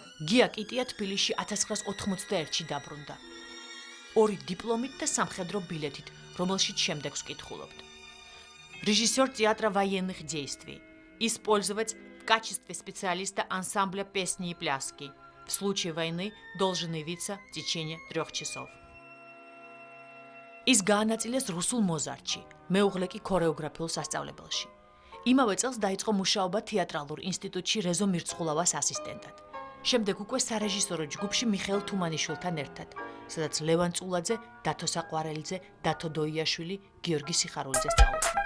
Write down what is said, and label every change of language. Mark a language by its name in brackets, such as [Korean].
[Georgian] გია კიტია თბილისში 1981-ში დაბრუნდა. 2 დიპლომით და სამხედრო ბილეთით, რომელშიც შემდეგს ვკითხულობთ. [Russian] Режиссер театра военных действий. Использовать в качестве специалиста ансамбля песни и пляски. В случае войны должен явиться в течение 3 часов. [Georgian] ის გაანაწილეს რუსულ მოზარდში, მეუღლე კი ქორეოგრაფიულ სასწავლებელში. იმავე წელს დაიწყო მუშაობა თეატრალურ ინსტიტუტში რეზო მირცხულავას ასისტენტად. შემდეგ უკვე სარეჟისორო ჯგუფში მიხეილ თუმანიშვილთან ერთად, სადაც ლევან წულაძე, დათო საყვარელიძე, დათო დოიაშვილი, გიორგი სიხარულიძე სწავლობდნენ.